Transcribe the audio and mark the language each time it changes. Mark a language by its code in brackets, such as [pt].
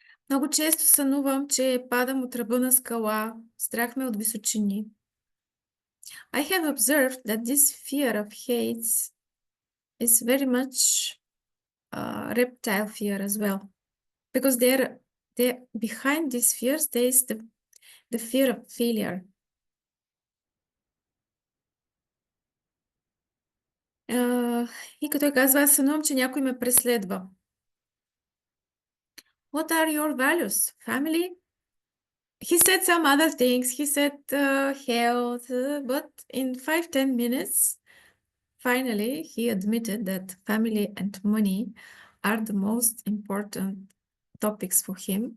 [bg] Много често сънувам, че падам от ръба на скала. Страх ме от височини. [en] I have observed that this fear of heights is very much reptile fear as well. Because behind these fears, there is the The fear of failure. [bg] И като казва, аз сънувам, че някой ме преследва. [en] What are your values? Family? He said some other things. He said health, but in 5-10 minutes, finally, he admitted that family and money are the most important topics for him.